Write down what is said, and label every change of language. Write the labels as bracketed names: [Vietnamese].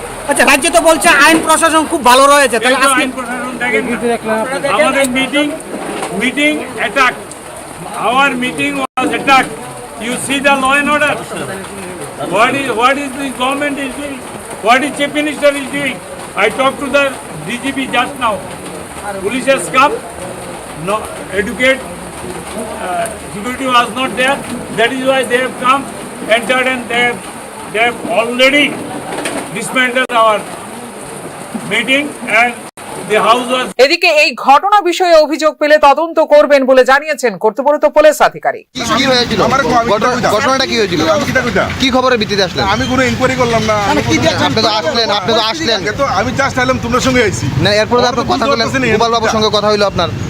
[Bangla] আচ্ছা, রাজ্যে তো বলছে আইন প্রশাসন খুব ভালো রয়েছে, তাহলে আইন প্রশাসন দেখেন আমাদের [English] meeting attack. Our meeting was attacked. You see the law and order. What is the government is doing? What is Chief Minister is doing? I talked to the DGP just now. Police has come. No educate. Security was not there. That is why they have come, entered, and they have already dismantled our meeting, and the house was. [Bangla] এদিকে এই ঘটনা বিষয়ে অভিযোগ পেলে তদন্ত করবেন বলে জানিয়েছেন কর্তব্যরত পুলিশ আধিকারিক। কি হয়েছিল? ঘটনাটা কি হয়েছিল? কি খবরের ভিত্তিতে আসলেন? আমি কোনো ইনকোয়ারি করলাম না। আপনি তো আসলেন। আমি জাস্ট এলাম তোমার সঙ্গে আইছি না, এরপর তো আপনি কথা বললেন, গোপাল বাবুর সঙ্গে কথা হইলো আপনার।